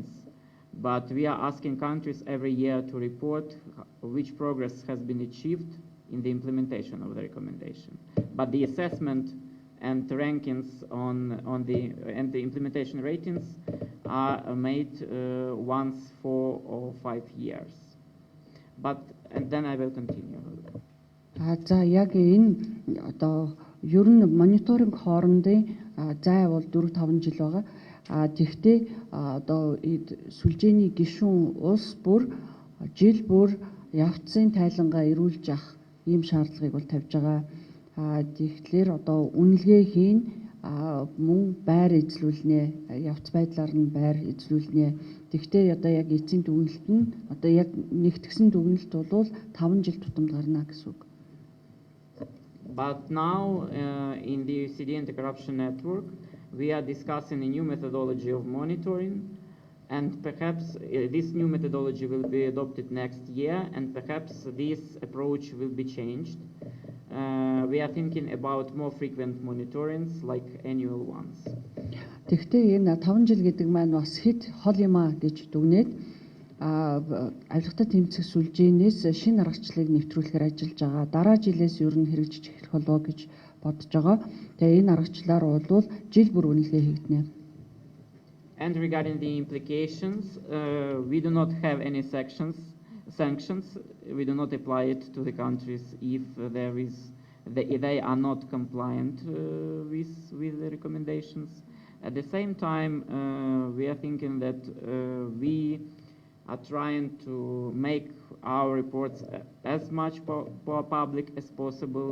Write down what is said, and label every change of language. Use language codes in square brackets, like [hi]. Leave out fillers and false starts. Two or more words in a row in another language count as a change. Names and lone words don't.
[en] But we are asking countries every year to report which progress has been achieved in the implementation of the recommendation. But the assessment and the rankings and the implementation ratings are made once 4 or 5 years. And then I will continue. [mn] За яг энэ одоо ер нь мониторинг хоорондын зай бол 4-5 жил байгаа. Тэгвэл одоо сүлжээний гишүүн улс бүр жил бүр явцын тайлангаа эрүүлж авах ийм шаардлагыг бол тавьж байгаа. Тэгэхээр одоо үнэлгээ хийн мөн байр эзлүүлнэ, явц байдлаар нь байр эзлүүлнэ. Тэгвэл одоо яг эцсийн дүгнэлт нь одоо яг нэгтгсэн дүгнэлт бол 5 жил тутамд гарна гэсэн үг. [en] But now in the OECD Anti-Corruption Network, we are discussing a new methodology of monitoring, and perhaps this new methodology will be adopted next year, and perhaps this approach will be changed. We are thinking about more frequent monitorings like annual ones. [mn] Тэгвэл энэ 5 жил гэдэг маань бас хэд хол юм а гэж дүгнээд авилгатай тэмцэх сүлжээнээс шинэ аргачлалыг нэвтрүүлэхээр ажиллаж байгаа. Дараа жилээс ер нь хэрэгжиж эхлэх болов гэж бодож байгаа. Тэгээ энэ аргачлалаар бол жил бүр үнэлгээ хийгдэнэ. [en] And regarding the implications, we do not have any sanctions. We do not apply it to the countries if they are not compliant with the recommendations. At the same time, we are thinking that we are trying to make our reports as much public as possible.